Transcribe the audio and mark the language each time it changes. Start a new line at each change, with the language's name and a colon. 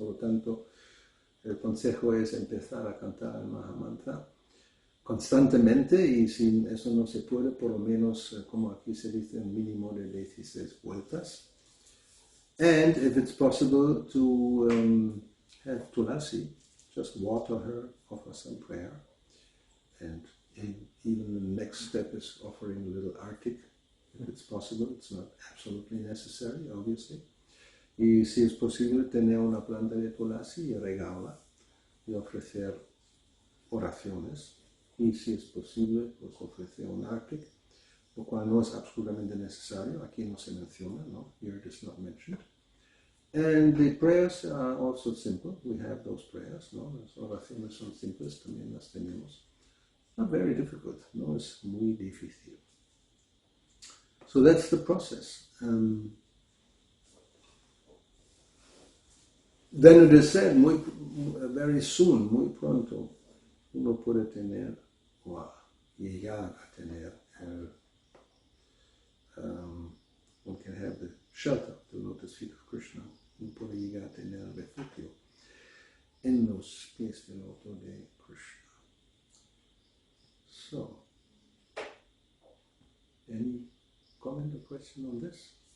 Spanish: Por lo tanto, el consejo es empezar a cantar el Mahamantra constantemente, y si eso no se puede, por lo menos, como aquí se dice, un mínimo de 16 vueltas.
English: And if it's possible to have tulasi, just water her, offer some prayer, and even the next step is offering a little artik. If it's possible, it's not absolutely necessary, obviously.
Spanish: Y si es posible, tener una planta de tulasi y regarla y ofrecer oraciones. Y si es posible, pues ofrecer un artik, lo cual no es absolutamente necesario. Aquí no se menciona, no?
English: Here it is not mentioned. And the prayers are also simple. We have those prayers, no?
Spanish: Las oraciones son simples, también las tenemos.
English: Not very difficult,
Spanish: no es muy difícil.
English: So that's the process. Then it is said, very soon,
Spanish: muy pronto, uno puede tener o llegar a tener
English: one can have the shelter, the lotus feet of Krishna.
Spanish: Uno puede llegar a tener refugio en los pies del loto de Krishna.
English: So, any comment or question on this?